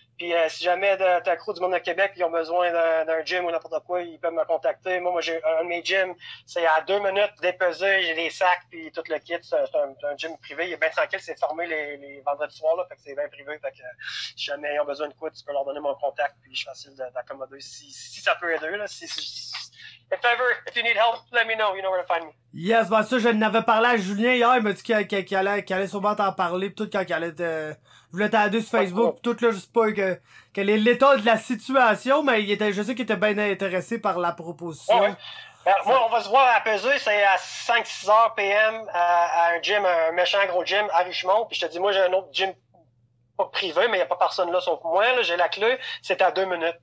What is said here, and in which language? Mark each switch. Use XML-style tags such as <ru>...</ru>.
<fr>Puis si jamais t'as crew du monde de Québec, ils ont besoin d'un gym ou n'importe quoi, ils peuvent me contacter. Moi j'ai un de mes gyms, c'est à 2 minutes dépesé, j'ai les sacs puis tout le kit. C'est un gym privé, il est bien tranquille, c'est fermé les vendredis soirs, là, fait que c'est bien privé. Fait que si jamais ils ont besoin de quoi, tu peux leur donner mon contact, puis je suis facile d'accommoder si ça peut aider, là.</fr> <en>If you need help, let me know, you know where to find me.</en> <fr>Yes, ben ça, je n'avais parlé à Julien hier, il m'a dit qu'il allait sûrement t'en parler, pis tout, quand il allait je voulais t'aider sur Facebook, pis tout, là, je sais pas quel est l'état de la situation, mais je sais qu'il était bien intéressé par la proposition. Ouais. Moi, on va se voir à peser, c'est à 5-6 heures PM à un gym, un méchant gros gym à Richmond, puis je te dis, moi, j'ai un autre gym pas privé, mais il n'y a pas personne là sauf moi, là, j'ai la clé, c'est à 2 minutes.</fr>